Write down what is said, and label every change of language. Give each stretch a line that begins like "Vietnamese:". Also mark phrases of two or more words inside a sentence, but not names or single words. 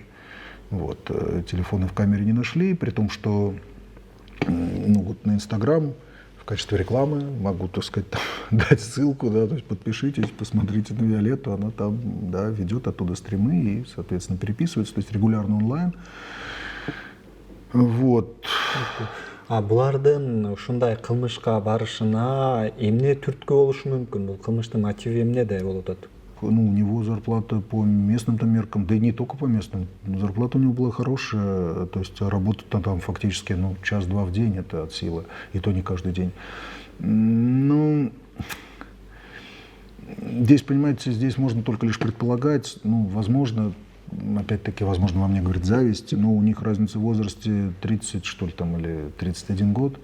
Russian: Вот, телефоны в камере не нашли, при том, что вот на Инстаграм в качестве рекламы могу, так сказать, дать ссылку, да, то есть подпишитесь, посмотрите на Виолетту, она там, да, ведет оттуда стримы и, соответственно, переписывается, то есть регулярно онлайн. Вот.
Kyrgyz: Булардын ушундай кылмышка барышына эмне түрткү болушу мүмкүн? Бул кылмыштын мотиви эмнеде болуп атат?
Russian: У него зарплата по местным там меркам, да и не только по местным, зарплата у него была хорошая, то есть работа там фактически час-два в день, это от силы, и то не каждый день. Ну, здесь, понимаете, здесь можно только лишь предполагать, возможно, опять-таки, возможно, во мне говорит зависть, но у них разница в возрасте 30, что ли, там, или 31 год.